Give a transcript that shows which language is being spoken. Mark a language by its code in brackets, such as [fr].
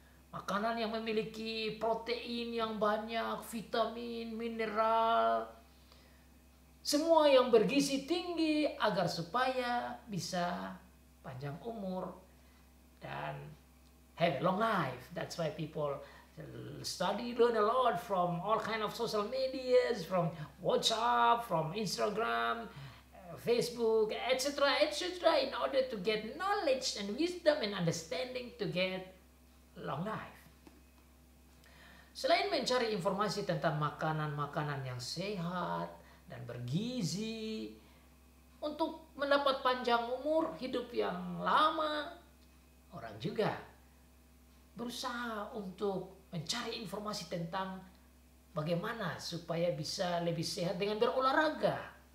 [id] Makanan yang memiliki protein yang banyak, vitamin, mineral, semua yang bergizi tinggi agar supaya bisa panjang umur dan [en] have a long life. That's why people learn a lot from all kind of social medias, from WhatsApp, from Instagram, Facebook, etc., etc., in order to get knowledge and wisdom and understanding to get long life. [id] Selain mencari informasi tentang makanan-makanan yang sehat dan bergizi untuk mendapat panjang umur, hidup yang lama, orang juga berusaha untuk mencari informasi tentang bagaimana supaya bisa lebih sehat dengan berolahraga.